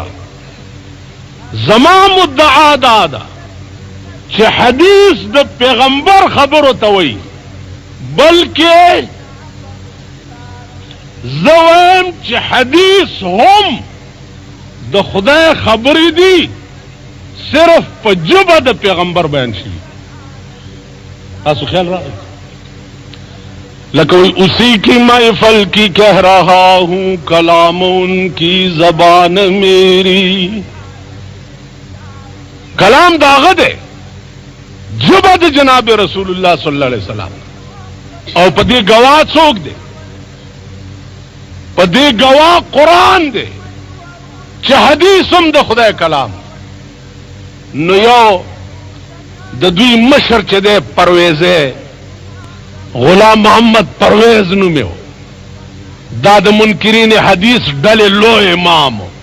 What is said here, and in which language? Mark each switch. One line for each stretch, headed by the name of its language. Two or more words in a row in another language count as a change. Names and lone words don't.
Pashto: زما مدعا دا ده چې حدیث د پیغمبر خبر ہوتا وای، بلکې زویم چې حدیث هم د خدای خبرې دي، صرف په ژبه د پیغمبر بیان شي. تاسو خیال راغی؟
Urdu: لکه اسی کی محفل کی کہہ رہا ہوں کلام ان کی زبان میری.
Pashto: کلام داغه ده، ژبه د جناب رسول الله صلی الله علیه وسلم، او په دې گواه څوک دی؟ په دې گواه قرآن دی چې حدیث هم د خدای کلام. نو یو د دوی مشر چې دی پرویزه غلام محمد پرویز نومې و، دا د منکرین حدیث ډلې لوی امام و.